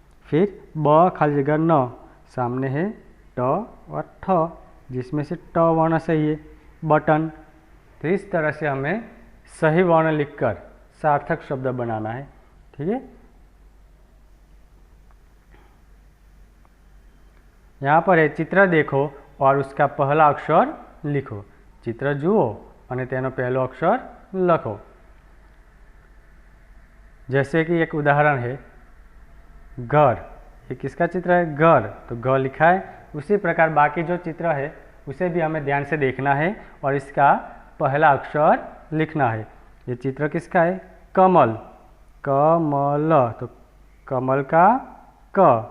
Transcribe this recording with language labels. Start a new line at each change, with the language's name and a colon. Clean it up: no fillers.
Hindi: फिर ब खाली जगह न, सामने है ट और ठ, जिसमें से ट वर्ण सही है, बटन। तो इस तरह से हमें सही वर्ण लिखकर सार्थक शब्द बनाना है, ठीक है। यहाँ पर है चित्र देखो और उसका पहला अक्षर लिखो।
Gujarati: चित्र जुओ અને તેનો પહેલો અક્ષર લખો।
Hindi: जैसे कि एक उदाहरण है घर, ये किसका चित्र है, घर, तो घ लिखा है। उसी प्रकार बाकी जो चित्र है उसे भी हमें ध्यान से देखना है और इसका पहला अक्षर लिखना है। ये चित्र किसका है, कमल, कमल, तो कमल का क।